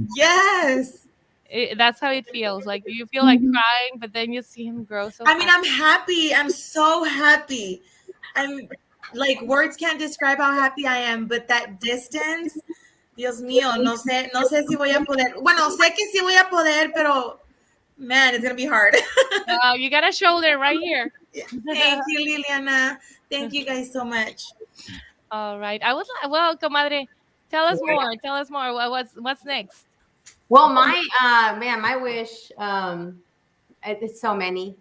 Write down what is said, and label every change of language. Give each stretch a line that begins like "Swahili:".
English: Yes. That's how it feels. Like you feel like crying, but then you see him grow so I mean, I'm happy. I'm so happy. I'm like, words can't describe how happy I am, but that distance,
Spanish: Dios mío, no sé si voy a poder. Bueno, sé que sí voy a poder, pero
English: man, it's gonna be hard. You got a shoulder right here. Thank you, Liliana. Thank you guys so much. All right. I was like, well, Comadre, tell us more. Tell us more. What's next? Well, my wish It's so many.